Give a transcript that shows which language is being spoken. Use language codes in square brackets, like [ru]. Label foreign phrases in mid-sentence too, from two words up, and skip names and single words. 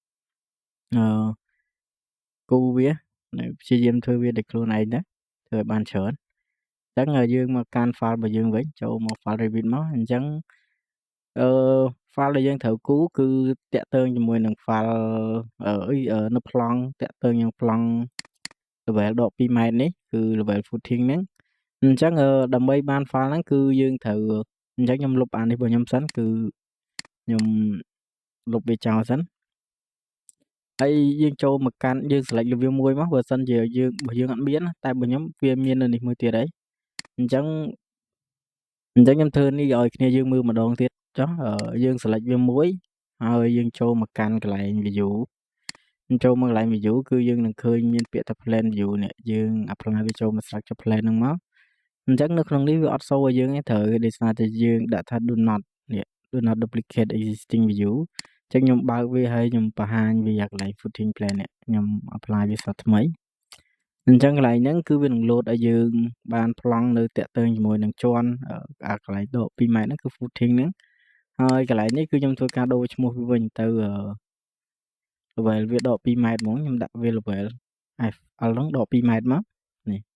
[km] គូរវាព្យាយាមធ្វើវាដោយខ្លួនឯងទៅធ្វើឲ្យបានច្រើនអញ្ចឹងយើងមកកាន់ file របស់យើងវិញចូលមក file Revit មកអញ្ចឹងfile ដែលយើងត្រូវគូរគឺតាក់ទងជាមួយនឹង file នៅប្លង់តាក់ទងនឹងប្លង់ level ដក2ម៉ែត្រនេះគឺ [en] level footing [km] ហ្នឹងអញ្ចឹងដើម្បី បាន file ហ្នឹងគឺយើងត្រូវអញ្ចឹងខ្ញុំលុបអានេះរបស់ខ្ញុំសិនគឺខ្ញុំលុបវាចោលសិនហើយយើងចូលមកកាន់យើង select លើវាមួយមកបើសិនជាយើងអត់មានតែបើខ្ញុំវាមាននៅនេះមួយទៀតហើយ អញ្ចឹងខ្ញុំធ្វើនេះឲ្យគ្នាយើងមើលម្ដងទៀតចុះយើង select វាមួយហើយយើងចូលមកកាន់កន្លែង view ចូលមកកន្លែង view គឺយើងនឹងឃើញមានពាក្យថា [en] plan view [km] នេះយើង apply វាចូលមក [en] structure plan [km] ហ្នឹងមកអញ្ចឹងនៅក្នុងនេះវាអត់ show ឲ្យយើងទេត្រូវដោយសារតែ យើងដាក់ថា [en] do not duplicate existing view [km] អញ្ចឹងខ្ញុំបើកវាហើយខ្ញុំបង្ហាញវាកន្លែង [en] footing plan [km] នេះខ្ញុំ apply វាសតថ្មីអញ្ចឹងកន្លែងហ្នឹងគឺវានឹង load ឲ្យយើងបានប្លង់នៅតាក់ទងជាមួយនឹងជាន់កន្លែងដក2ម៉ែត្រហ្នឹងគឺ footing ហ្នឹងហើយកន្លែងនេះគឺខ្ញុំធ្វើការដូរឈ្មោះវាវិញទៅlevel វាដក2ម៉ែត្រហ្មងខ្ញុំដាក់វា level FL ហ្នឹងដក2ម៉ែត្រមកនេះ